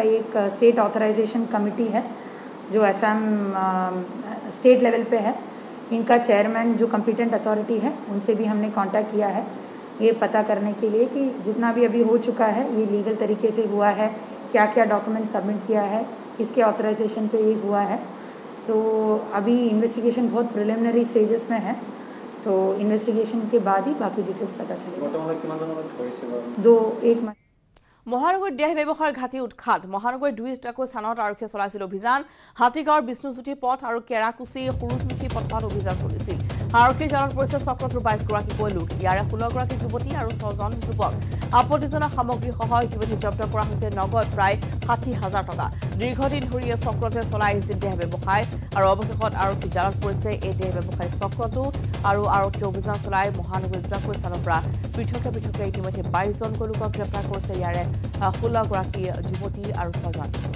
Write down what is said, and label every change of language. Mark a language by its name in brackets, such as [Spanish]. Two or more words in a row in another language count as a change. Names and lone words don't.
[Hindi] एक [English] state authorization committee [Hindi] है जो असम [English] state level [Hindi] पे है इनका चेयरमैन जो [English] competent authority [Hindi] है उनसे भी हमने कांटेक्ट किया है ये पता करने के लिए कि जितना भी अभी हो चुका है ये लीगल तरीके से हुआ है क्या क्या [English] document submit [Hindi] किया है किसके ऑथराइजेशन पे ये हुआ है तो अभी इन्वेस्टिगेशन बहुत [English] preliminary stages [Hindi] में है तो इन्वेस्टिगेशन के बाद ही बाकी डिटेल्स पता चलेगा [Assamese] মহানগৰীত দেহ ব্যৱসায়ৰ ঘাটি উৎখাত মহানগৰীৰ 2টা স্থানত আৰক্ষীয়ে চলাইছিল অভিযান হাতীগাঁৱৰ বিষ্ণুজ্যোতি পথ আৰু কেৰাকুচি সুৰুজমুখী পথত অভিযান চলিছিল আৰক্ষীৰ জালত পৰিছে চক্ৰটোৰ 22 গৰাকীকৈ লোক ইয়াৰে 16 গৰাকী যুৱতী আৰু 6 জন যুৱক আপত্তিজনক সামগ্ৰীসহ ইতিমধ্যে জব্দ কৰা হৈছে নগদ প্ৰায় 60,000 টকা দীৰ্ঘদিন ধৰি এই চক্ৰটোৱে চলাই আহিছিল দেহ ব্যৱসায় আৰু অৱশেষত আৰক্ষীৰ জালত পৰিছে এই দেহ ব্যৱসায়ী চক্ৰটো আৰু আৰক্ষী অভিযান চলাই মহানগৰীৰ 2টা স্থানৰ পৰা পৃথকে ইতিমধ্যে 22 জনকৈ লোকক গ্ৰেপ্তাৰ কৰিছে ইয়াৰে 16 গৰাকী যুৱতী আৰু 6 জন